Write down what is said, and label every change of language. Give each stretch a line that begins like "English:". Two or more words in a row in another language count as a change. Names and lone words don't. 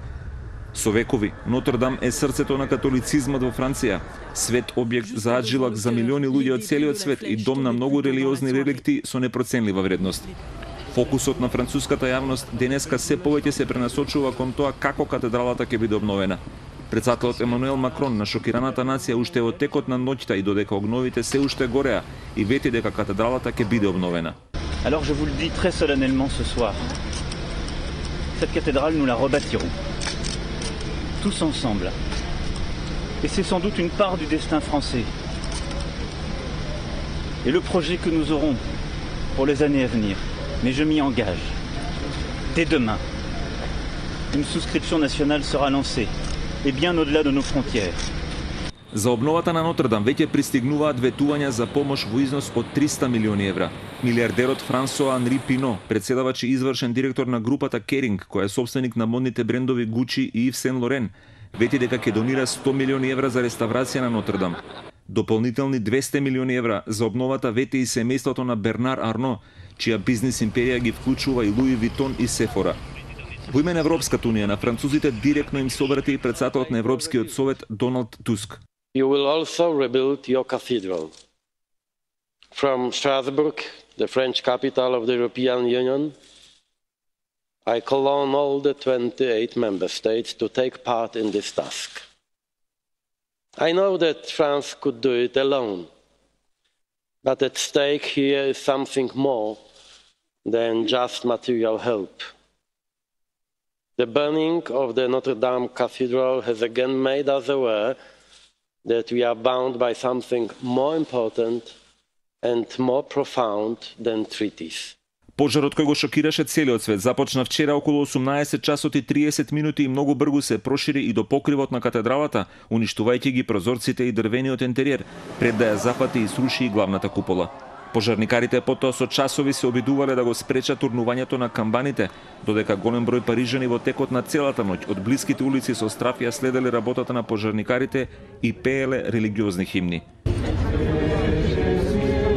Macedonian: Со векови, Нотр-Дам е срцето на католицизмот во Франција, свет објект за аджилак за милиони луѓе од целиот свет и дом на многу религиозни реликти со непроценлива вредност. Фокусот на француската јавност денеска се повеќе се пренасочува кон тоа како катедралата ќе биде обновена. Председателот Емануел Макрон на шокираната нација уште во текот на ноќта и додека огновите се уште гореа и вети дека катедралата ќе биде обновена.
French: Alors je vous le dis très solennellement ce soir. Cette cathédrale nous la rebâtirons. Tous ensemble. Et c'est sans doute une part du destin français. Et le projet que nous aurons pour les années à venir. Mais je m'y engage. Dès demain, une souscription nationale sera lancée. Et bien au-delà de nos frontières.
Macedonian: За обновата на Нотр-Дам веќе пристигнуваат ветувања за помош во износ од 300 милиони евра. Милиардерот Франсоа Анри Пино, председавач и извршен директор на групата Керинг, која е собственик на модните брендови Гучи и Ив Сен Лорен, вети дека ќе донира 100 милиони евра за реставрација на Нотр-Дам. Дополнителни 200 милиони евра за обновата вети и семејството на Бернар Арно, чија бизнис империја ги вклучува и Луи Витон и Сефора. Во име на Европската унија, на французите директно им се обрати и председателот на Европскиот совет Доналд Туск.
English: You will also rebuild your cathedral. From Strasbourg, the French capital of the European Union, I call on all the 28 member states to take part in this task. I know that France could do it alone, but at stake here is something more than just material help. The burning of the Notre-Dame Cathedral has again made us aware that we are bound by something more important and more profound than treaties.
Macedonian: Пожарот кој го шокираше целиот свет започна вчера околу 18 часот и 30 минути и многу брзо се прошири и до покривот на катедралата, уништувајќи ги прозорците и дрвениот интериер, пред да ја зафати и сруши и главната купола. Пожарникарите потоа со часови се обидувале да го спречат урнувањето на камбаните, додека голем број парижани во текот на целата ноќ од блиските улици со страф ја следеле работата на пожарникарите и пееле религиозни химни.